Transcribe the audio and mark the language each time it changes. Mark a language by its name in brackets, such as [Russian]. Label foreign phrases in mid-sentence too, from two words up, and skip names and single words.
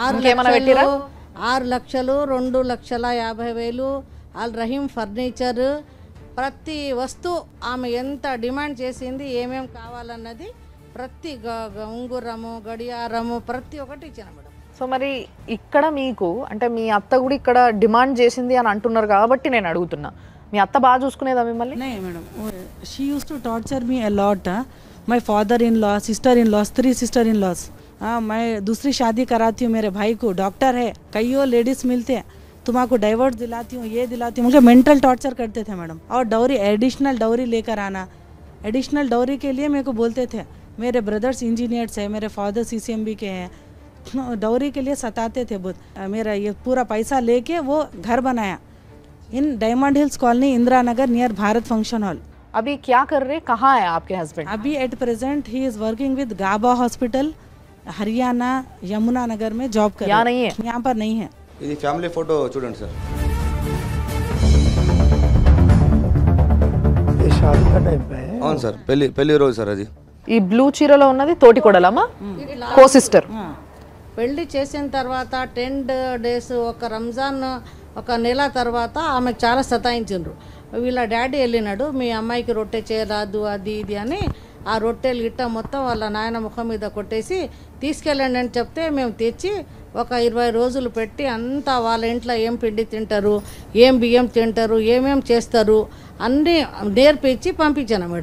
[Telugu] 6 లక్షలు 2,50,000 ఆల్ రహీం ఫర్నిచర్, ప్రతి వస్తువు ఆమె ఎంత డిమాండ్ చేసింది, ఏమేం కావాలన్నది ప్రతి ఉంగురము, గడియారము, ప్రతి ఒక్కటి ఇచ్చిన మేడం. సో మరి ఇక్కడ మీకు అంటే మీ అత్త కూడా ఇక్కడ డిమాండ్ చేసింది అని అంటున్నారు కాబట్టి నేను అడుగుతున్నా, మీ అత్త బాగా చూసుకునేదా మిమ్మల్ని? [Hindi] नहीं मैडम, [English] She used to torture me a lot. My father in law, sister in laws, 3 sister in laws. [Hindi] हाँ, मैं दूसरी शादी कराती हूँ, मेरे भाई को डॉक्टर है, कईयों लेडीज मिलते हैं, तुम्हारा डाइवर्स दिलाती हूँ, ये दिलाती हूँ, मुझे [English] mental torture [Hindi] करते थे मैडम। और डॉरी, [English] additional dowry [Hindi] लेकर आना, [English] additional dowry [Hindi] के लिए मेरे को बोलते थे। मेरे [English] brothers engineers [Hindi] हैं, मेरे फादर CCMB के हैं, डॉरी के लिए सताते थे बहुत। मेरा ये पूरा पैसा लेके वो घर बनाया इन डायमंड हिल्स कॉलोनी, इंदिरा नगर, नियर भारत फंक्शन हॉल। अभी क्या कर रहे, कहाँ है आपके हस्बैंड? [English] अभी at present he is working with गाबा हॉस्पिटल, हरियाणा, यमुना नगर [Hindi] में जॉब कर। यहाँ नहीं है? यहाँ पर नहीं है। [Telugu] ఇది [English] family photo [Telugu] చూడండి సార్. [Hindi] ये शादी का टाइम पे है। [Telugu] అవును సార్, పెళ్లి రోజు సార్ అది. ఈ బ్లూ చీరలో ఉన్నది తోటి కొడలమ్మా, [English] co sister. [Telugu] పెళ్లి చేసిన తర్వాత 10 days, ఒక రంజాన్ ఒక నెల తర్వాత ఆమెకు చాలా సతాయించిండ్రు. వీళ్ళ డాడీ వెళ్ళినాడు, మీ అమ్మాయికి రొట్టె చేయరాదు అది ఇది అని ఆ రొట్టెలు గిట్ట మొత్తం వాళ్ళ నాయన ముఖం మీద కొట్టేసి తీసుకెళ్ళండి అని చెప్తే మేము తెచ్చి ఒక 20 రోజులు పెట్టి అంతా వాళ్ళ ఇంట్లో ఏం పిండి తింటారు, ఏం బియ్యం తింటారు, ఏమేం చేస్తారు అన్నీ నేర్పించి పంపించాను మేడం.